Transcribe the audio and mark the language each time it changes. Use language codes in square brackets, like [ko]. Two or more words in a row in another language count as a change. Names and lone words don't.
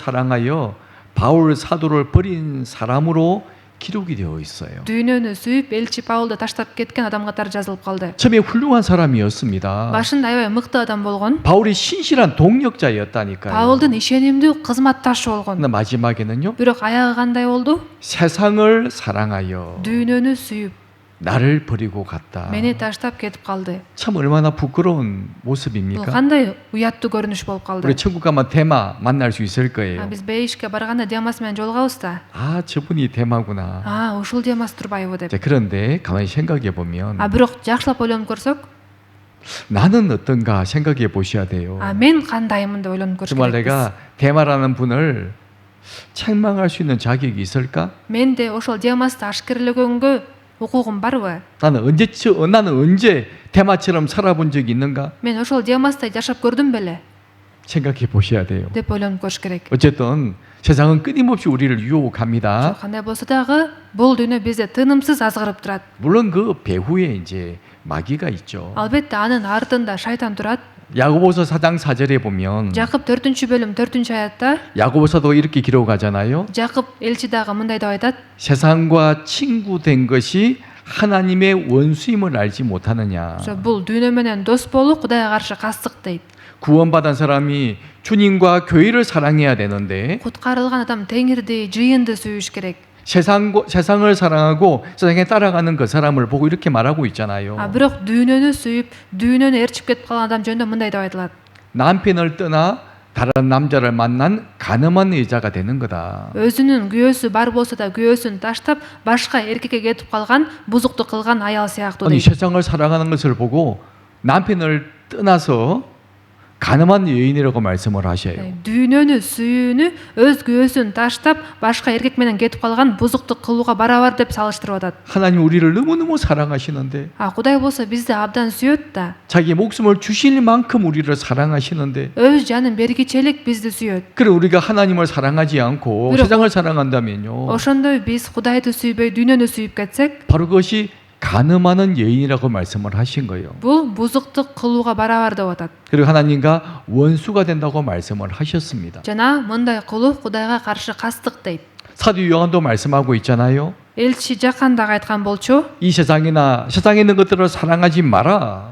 [ko] 세상을 사랑하여 바울 사도를 버린 사람으로 기록이 되어 있어요. [ky] дүйнөнү сүйүп элчи Паулду таштап кеткен адам катары жазылып калды. [ko] 처음에 훌륭한 사람이었습니다. [ky] Башында аябай мыкты адам болгон. [ko] 바울이 신실한 동력자였다니까요. [ky] Паулдун ишенимдүү кызматташы болгон. [ko] 근데 마지막에는요. [ky] Бирок аягы кандай болду? [ko] 세상을 사랑하여 [ky] дүйнөнү сүйүп [ko] 나를 버리고 갔다. [ky] мени таштап кетип калды. [ko] 참 얼마나 부끄러운 [ky] Бул [ko] 모습입니까? [ky] кандай уяттуу көрүнүш болуп [ko] 우리 [ky] калды. [ko] 천국 가면 대마 만날 수 있을 거예요. [ky] Биз бейишке барганда Демас менен жолугабыз да. [ko] 아, 저분이 대마구나. [ky] Ушул Демас турбайбы деп. [ko] 자, 그런데 가만히 생각해 보면 [ky] Бирок жакшылап ойлонуп көрсөк, [ko] 나는 어떤가 생각해 보셔야 돼요. [ky] мен кандаймын деп ойлонуп көрүш [ko] 정말 [ky] керекпиз. [ko] 내가 대마라는 분을 책망할 수 있는 자격이 있을까? [ky] Менде ошол Демасты ашкерлөгөнгө укугум барбы? [ko] 나는 언제 대마처럼 살아본 적이 있는가? [ky] Мен ошол Демастай жашап көрдүм беле [ko] 생각해 보셔야 돼요. [ky] деп ойлонуп көрүш керек. [ko] 어쨌든 세상은 끊임없이 우리를 유혹합니다. [ky] Кандай болсо дагы бул дүйнө бизди тынымсыз азгырып турат. [ko] 물론 그 배후에 이제 마귀가 있죠. [ky] Албетте анын артында шайтан турат. [ko] 야고보서 4장 4절에 보면 [ky] Жакып 4-бөлүм 4-аятта [ko] 야고보서도 이렇게 기록하잖아요. [ky] Жакып элчи дагы мындай деп айтат. [ko] 세상과 친구된 것이 하나님의 원수임을 알지 못하느냐. [ky] Бул дүйнө менен дос болуу Кудайга каршы кастык дейт. [ko] 구원받은 사람이 주님과 교회를 사랑해야 되는데 [ky] Куткарылган адам Теңирди, жыйынды сүйүш керек. [ko] 세상을 사랑하고 세상에 따라가는 그 사람을 보고 이렇게 말하고 있잖아요. [ky] Бирок дүйнөнү сүйүп, дүйнөнү ээрчип кетип калган адам жөнүндө мындай деп айтылат. [ko] 남편을 떠나 다른 남자를 만난 가늠한 여자가 되는 거다. [ky] Өзүнүн күйөөсү бар болсо да күйөөсүн таштап, башка эркекке кетип калган, бузуктук кылган аял сыяктуу [ko] 아니 [ky] дейт. [ko] 세상을 사랑하는 것을 보고 남편을 떠나서 가늠한 여인이라고 말씀을 하셔요. [ky] Дүйнөнү сүйүүнү өз күйөөсүн таштап, башка эркек менен кетип калган бузуктук кылууга барабар деп салыштырып атат. [ko] 하나님 우리를 너무너무 사랑하시는데 [ky] Кудай болсо бизди абдан сүйөт да. [ko] 자기 목숨을 주실 만큼 우리를 사랑하시는데 [ky] Өз жанын бергичелик бизди сүйөт. [ko] 그래 우리가 하나님을 사랑하지 않고 그리고- 세상을 사랑한다면요. [ky] Ошондой биз Кудайды сүйбөй, дүйнөнү сүйүп кетсек, [ko] 바로 그것이 가늠하는 여인이라고 말씀을 하신 거예요. [ky] бул бузуктук кылууга барабар деп атат. [ko] 그리고 하나님과 원수가 된다고 말씀을 하셨습니다. [ky] Жана мындай кылуу Кудайга каршы кастык дейт. [ko] 사도 요한도 말씀하고 있잖아요. [ky] Элчи Жакан дагы айткан болчу, [ko] 이 세상에 있는 것들을 사랑하지 마라.